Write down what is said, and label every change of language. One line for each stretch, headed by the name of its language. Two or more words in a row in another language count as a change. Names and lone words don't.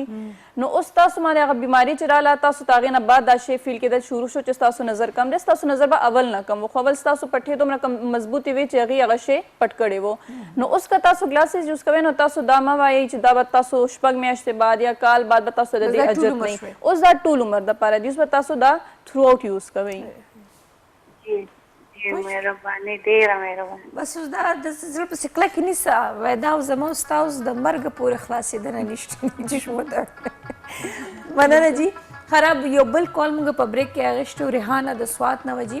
Pashto: نو اوس تاسو باندې هغه بیماري چې راله تاسو ته هغې نه بعد دا شی فیل کېدل شروع شو چې ستاسو نظر کم دی. ستاسو نظر به اول نه کم و، خو اول ستاسو پټې دومره کم مضبوطې وې چې هغې هغه شی پټ کړی و. نو اوس که تاسو
English: glasses use
Pashto: کوئ نو تاسو دا مه وایئ چې دا به تاسو 6 میاشتې بعد یا کال بعد به تاسو د دې اجت نه وي. اوس دا ټول عمر دپاره دی، اوس به تاسو دا
English: throughout use
Pashto: کوئ. مهرباني ډېره مهرباني. بس اوس دا د زړه پسې کلکې نیسه وای دا زما ستا اوس د مرګه پورې خلاصېدنه نشته چشمو ته. مننه جی. خراب یو بل کال موږ په بریک کې اخیستی ریحانه د سوات نه وه جي.